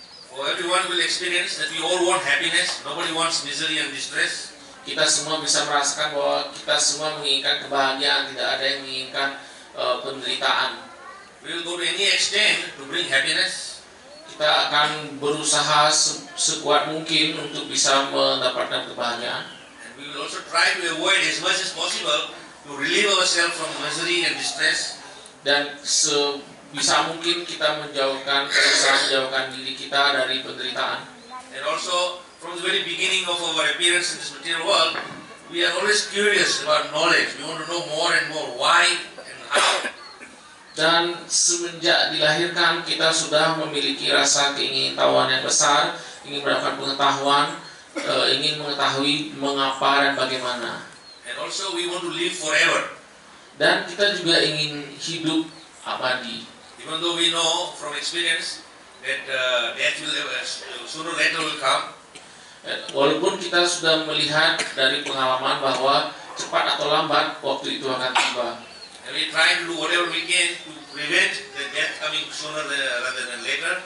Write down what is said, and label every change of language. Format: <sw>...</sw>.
<en>For everyone will experience that we all want happiness. Nobody wants misery and distress.</en> <id>Kita semua bisa merasakan bahwa kita semua menginginkan kebahagiaan, tidak ada yang menginginkan penderitaan.</id> <en>We will go to any extent to bring happiness.</en> <id>Kita akan berusaha sekuat mungkin untuk bisa mendapatkan kebahagiaan.</id> <en>And we will also try to avoid as much as possible to relieve ourselves from misery and distress.</en> <id>Dan sebisa mungkin kita menjauhkan diri kita dari penderitaan.</id> <en>And also, from the very beginning of our appearance in this material world, we are always curious about knowledge. We want to know more and more why and how.</en> <id>Dan semenjak dilahirkan kita sudah memiliki rasa keingintahuan yang besar, ingin mendapatkan pengetahuan, ingin mengetahui mengapa dan bagaimana.</id> <en>And also, we want to live forever.</en> <id>Dan kita juga ingin hidup abadi.</id> <en>Even though we know from experience that death will sooner or later will come.</en> <id>Walaupun kita sudah melihat dari pengalaman bahwa cepat atau lambat waktu itu akan tiba.</id> <en>And we try to do whatever we can to prevent the death coming sooner rather than later.</en>